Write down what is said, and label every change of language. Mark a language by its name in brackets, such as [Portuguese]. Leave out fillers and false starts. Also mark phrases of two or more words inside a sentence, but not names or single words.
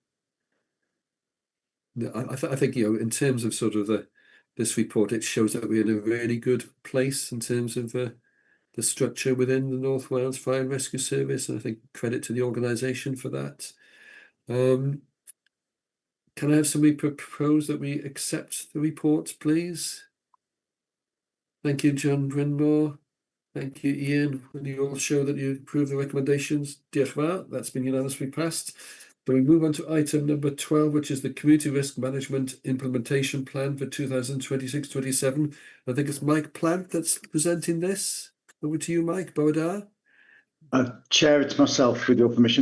[English] No, I think, you know, in terms of sort of this report, it shows that we're in a really good place in terms of the structure within the North Wales Fire and Rescue Service, and I think credit to the organisation for that. Can I have somebody propose that we accept the report, please? Thank you, John Brynmore. Thank you, Ian. Will you all show that you approve the recommendations? [Welsh] Diolch yn fawr. [English] That's been unanimously passed. So we move on to item number 12, which is the Community Risk Management Implementation Plan for 2026-27. I think it's Mike Plant that's presenting this. Over to you, Mike. Bawda. Chair, it's myself, with your permission.